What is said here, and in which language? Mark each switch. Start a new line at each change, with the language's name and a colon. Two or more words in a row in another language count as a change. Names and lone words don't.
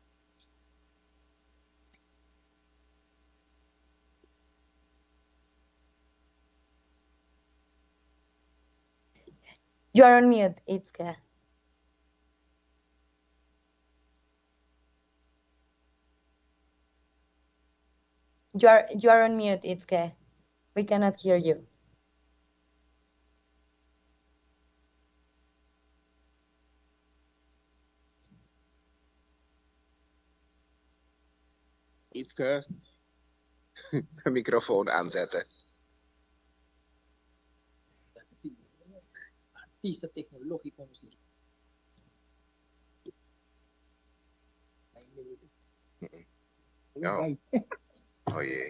English: You are on mute, Itzke. You are on mute, Itzke. We cannot hear you.
Dutch: Ietske, de microfoon aanzetten.
Spanish: Artista tecnológico. No.
Dutch: Oh jee.